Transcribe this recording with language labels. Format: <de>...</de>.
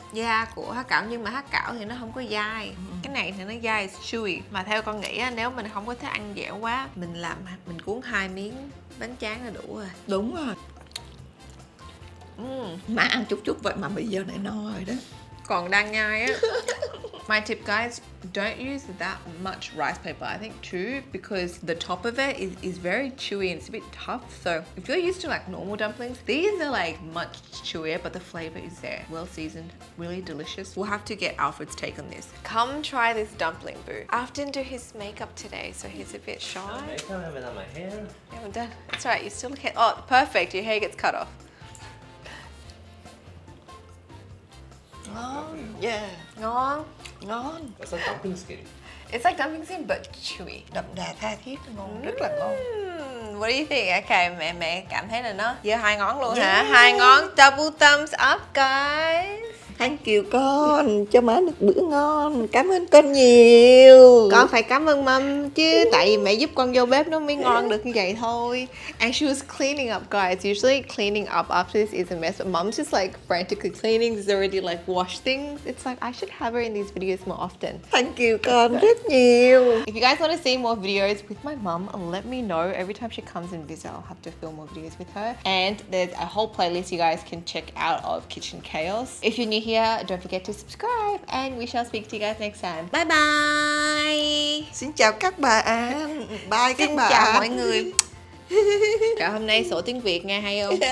<vi>da của há cảo, nhưng mà há cảo thì nó không có dai. Cái này thì nó dai,</vi> <en>it's chewy.</en> <vi>Mà theo con nghĩ á, nếu mình không có thích ăn dẻo quá, mình cuốn 2 miếng bánh tráng là đủ rồi. Đúng rồi. Má ăn chút vậy mà bây giờ này no rồi đó. Còn đang nhai á.</vi> <en>My tip, guys, don't use that much rice paper, I think, too, because the top of it is very chewy and it's a bit tough. So if you're used to like normal dumplings, these are like much chewier, but the flavor is there. Well seasoned, really delicious. We'll have to get Alfred's take on this. Come try this dumpling, boo. Alf didn't do his makeup today, so he's a bit shy. Makeup, I haven't done my hair. You haven't done. That's right. You still look. Oh, perfect. Your hair gets cut off.</en> <vi>Ngon.</vi> <en>Yeah.</en> <vi>Ngon. Ngon.</vi> <en>That's like dumpling skin. It's like dumpling skin but chewy.</en> <vi>Đậm đà tha thiết, ngon, rất là ngon.</vi> <en>What do you think?</en> <vi>Okay, mẹ cảm thấy là nó giữa hai ngón luôn hả?</vi> <en>Yeah.</en> <vi>Hai ngón</vi> <en>double thumbs up guys.</en> <vi>Thank you con, cho má được bữa ngon. Cảm ơn con nhiều. Con phải cảm ơn mâm chứ, tại vì mẹ giúp con vô bếp nó mới ngon được như vậy thôi.</vi> <en>And she was cleaning up, guys. Usually cleaning up after this is a mess, but mom's just like frantically cleaning. There's already like washed things. It's like I should have her in these videos more often. Thank you</en> <vi>con rất nhiều.</vi> <en>If you guys want to see more videos with my mum, let me know. Every time she comes and visits, I'll have to film more videos with her. And there's a whole playlist you guys can check out of Kitchen Chaos. If you're new here, don't forget to subscribe, and we shall speak to you guys next time. Bye bye.</en> <vi>Xin chào các bạn. Bye các Xin bạn. chào mọi người. Trời, hôm nay sổ tiếng Việt nghe hay không?</vi>